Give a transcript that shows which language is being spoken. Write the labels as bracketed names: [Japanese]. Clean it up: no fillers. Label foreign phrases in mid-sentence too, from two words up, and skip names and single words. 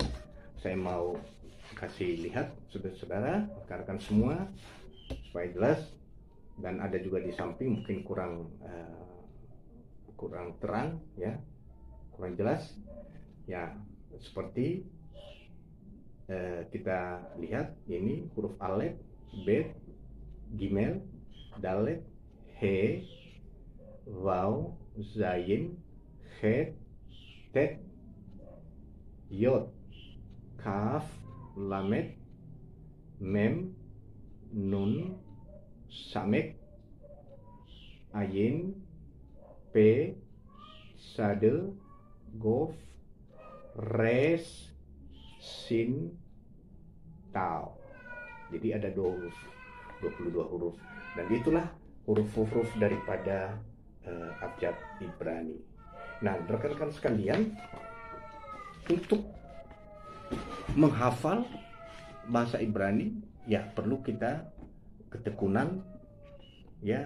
[Indonesian] Saya mau kasih lihat saudara-saudara, rekan-rekan semua, supaya jelas, dan ada juga di samping, mungkin kurang terang, ya, kurang jelas, ya. Seperti kita lihat, ini huruf alef, [Hebrew] בית, גימל, דלת, הא, וו, זין, חית, טית, יוד, כף, למד, מם, נון, סמך, עין, פא, צדי, קוף, ריש, שין, tau. [Indonesian] Jadi ada 22 huruf, dan itulah huruf-huruf daripada abjad Ibrani. Nah, rekan-rekan sekalian, untuk menghafal bahasa Ibrani, ya perlu kita ketekunan, ya.